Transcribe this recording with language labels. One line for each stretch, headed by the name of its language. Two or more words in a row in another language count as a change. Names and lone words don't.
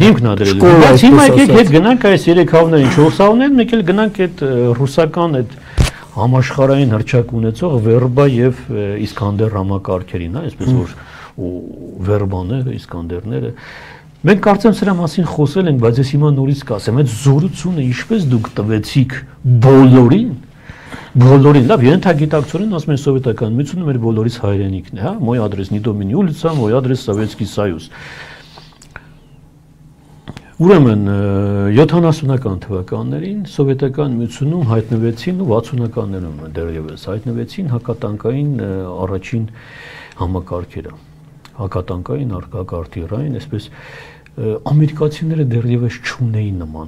Armenian: Ինքն է դրել։ Բայց հիմա եկեք հետ գնանք այս 3 հավներին, 4 հավներին, մեկ էլ գնանք այդ ռուսական այդ համաշխարհային հռչակ ունեցող Վերբա եւ Իսկանդեր համակարգերին, հա, այսպես որ Վերբաները, Իսկանդերները։ Մենք կարծեմ սրա մասին խոսել ենք, բայց ես հիմա նորից կասեմ, այդ զորությունը ինչպես դուք տվեցիք բոլորին, լավ, ենթագիտակցորեն ասում են սովետական միությունը մեր բոլորիս հայրենիքն է, հա,
Russian: мой адрес не домини улица, мой адрес Советский Союз։
Armenian: Ուրեմն 70-ական թվականներին սովետական միությունում հայտնվեցին ու 60-ականներում դեռևս հայտնվեցին հակատանկային առաջին համակարգերը, հակատանկային արկակարտիրային, այսպես ամերիկացիները դեռևս չունեին նման